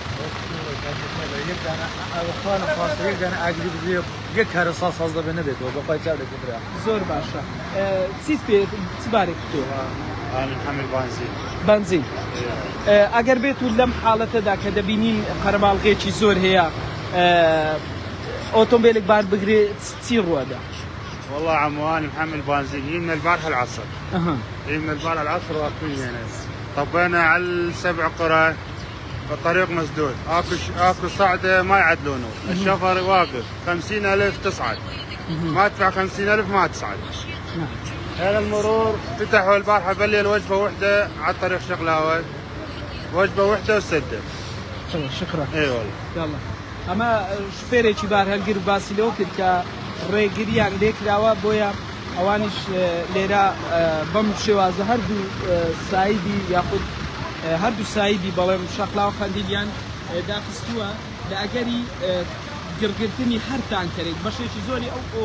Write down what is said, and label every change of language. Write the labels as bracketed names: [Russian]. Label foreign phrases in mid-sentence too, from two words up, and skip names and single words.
[Central Kurdish] یەک کارە ساز دەبێ نەبێتەوە بەخوای چاو دەکەدرا زۆر باشە چیت پێ چ بارێک تۆ حمل بنزین ئەگەر بێت و لەم حاڵەتەدا کە دەبینین قەرەباڵغێکی زۆر هەیە ئۆتۆمبیلێک بار بگرێت چی ڕوەدا؟ [Arabic] والله عمواني محمل بنزين هي من البارحة العصر هي من البارحة العصر واقفين هنا طبينا على 7 قرى الطريق مسدود اكو صعده ما يعدلونه الشفر واقف 50,000 تصعد ما تدفع 50,000 ما تصعد هذا المرور فتحوا البارحة بالليل وجبة واحدة على طريق شقلاوة وجبة واحدة وسدة شكرا اي والله [Central Kurdish] يلا اما شفيرێکی بارهەڵگر باسی لەوە کرد کە ڕێگریان لێکراوە بۆیە ئەوانیش لێرە بەم شێوازە هەردوو سایدی یاخود هەردوو سایدی بەڵێم شەقلاوە قەندیلیان داخستووە لە ئەگەری گرگرتنی هەر تانکەرێک بەشێکی زۆری ئەو